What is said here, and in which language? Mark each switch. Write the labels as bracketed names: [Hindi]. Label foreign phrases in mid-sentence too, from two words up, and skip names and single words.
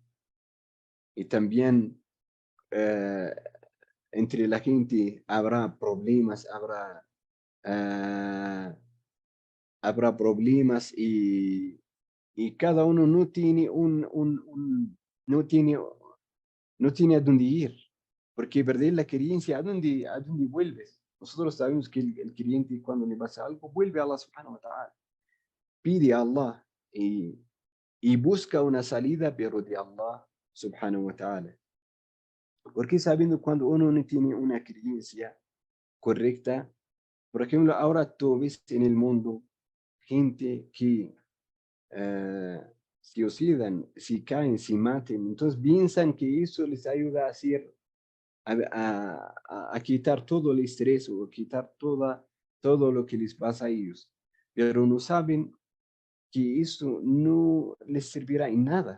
[Spanish] Y también eh, entre la gente habrá problemas, eh, habrá problemas, y cada uno no tiene no tiene, no tiene a dónde ir, porque perder la creencia, a dónde vuelves? Nosotros sabemos que el creyente, cuando le pasa algo, vuelve a [Arabic] الله سبحانه وتعالى, [Spanish] pide a Allah, y busca una salida, pero de [Arabic] الله سبحانه وتعالى. [Spanish] Porque sabiendo cuando uno no tiene una creencia correcta, por ejemplo, ahora tú ves en el mundo gente que eh, se oxidan, se caen, se maten, entonces piensan que eso les ayuda a hacer, a quitar todo el estrés o quitar todo lo que les pasa a ellos, pero no saben que eso no les servirá en nada.